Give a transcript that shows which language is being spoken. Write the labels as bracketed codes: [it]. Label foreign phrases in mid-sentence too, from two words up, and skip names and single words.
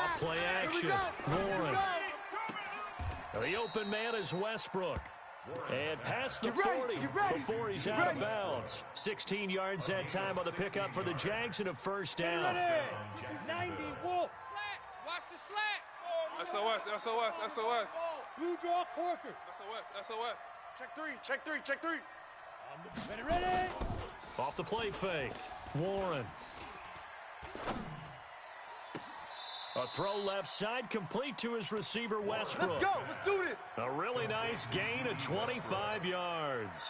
[en] Off play action. Warren. The open man is Westbrook. And past the 40 before he's out of bounds. 16 yards that time on the pickup for the Jags and a first down. 90, Wolf. Slats. Watch the slat. SOS, SOS, SOS. Blue draw Corkers. SOS, SOS. Check three. Ready. Off the play fake. Warren. A throw left side, complete to his receiver, Westbrook. Let's go. Let's do this. A really nice gain of 25 yards.